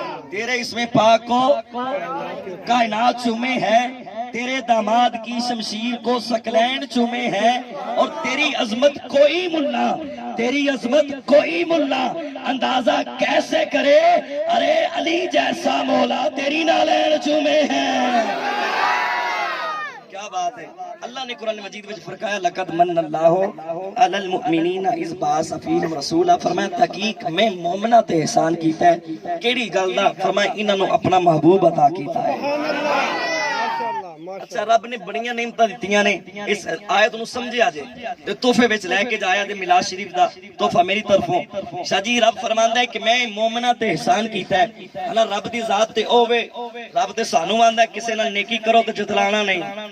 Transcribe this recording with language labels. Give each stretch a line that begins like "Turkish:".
Urdu: تیرے اسم پاک کو کائنات چومے ہے, تیرے داماد کی شمشیر کو سکلین چومے ہے, اور تیری عظمت کوئی ملا, تیری عظمت کوئی ملا اندازہ کیسے کرے, ارے علی جیسا مولا تیری نالین چومے ہیں. کیا بات ہے. اللہ نے قرآن مجید میں فرمایا
Arabic: لقد من اللہ علی المؤمنین اذ بعث فیہم رسولا,
Punjabi: فرمایا تحقیق میں مومناں تے احسان کیتا ہے. کیڑی گل دا؟ فرمایا انہاں نوں اپنا محبوب عطا کیتا ہے. اچھا رب نے بڑیاں نعمتاں دتیاں نے, اس آیت نو سمجھیا جے تے تحفے وچ لے کے جایا تے میلاد شریف دا تحفہ میری طرفوں. شاہ جی رب فرماندا ہے کہ میں مومناں تے احسان کیتا ہے. ہنا رب دی ذات تے اوے, رب تے سانو آندا ہے کسے نال نیکی کرو تے جتلانا نہیں.